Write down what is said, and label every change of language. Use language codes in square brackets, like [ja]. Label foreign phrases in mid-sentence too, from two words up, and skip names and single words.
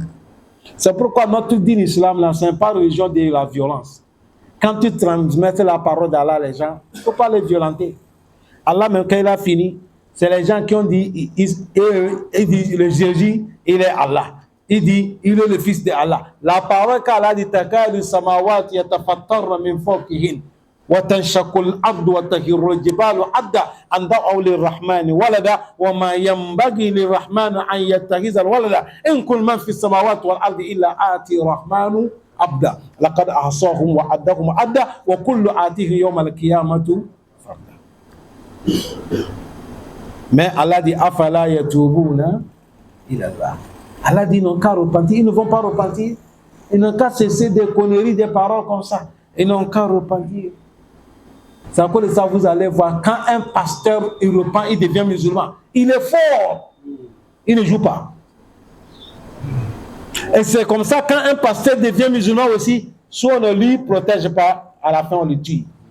[fr] C'est pourquoi notre [ar] دين الإسلام, [fr] là, ce n'est pas religion de la violence. Quand tu transmets la parole d'Allah, les gens, il ne faut pas les violenter. Allah, même quand il a fini, c'est les gens qui ont dit, il dit le Jésus, il est Allah. Il dit, il est le fils de Allah. La parole qu'Allah dit, [ar] تكاد السماوات يتفطرن من فوقهن. وتنشق الأرض وتهر الجبال عدا أن دعوا للرحمن ولدا وما ينبغي للرحمن أن يتخذ الولدا إن كل من في السماوات والأرض إلا آتي الرحمن عبدا لقد أحصاهم وعدهم عدا وكل آتيه يوم القيامة فردا. [fr] Mais Allah dit [ar] أفلا يتوبون إلى الله. [fr] Allah dit ils n'ont qu'à repentir, ils ne vont pas repentir, ils n'ont qu'à cesser des conneries, des paroles comme ça, ils n'ont qu'à repentir. C'est à cause de ça vous allez voir quand un pasteur il repent, il devient musulman, il est fort, il ne joue pas. Et c'est comme ça quand un pasteur devient musulman aussi, soit on ne lui protège pas, à la fin on le tue.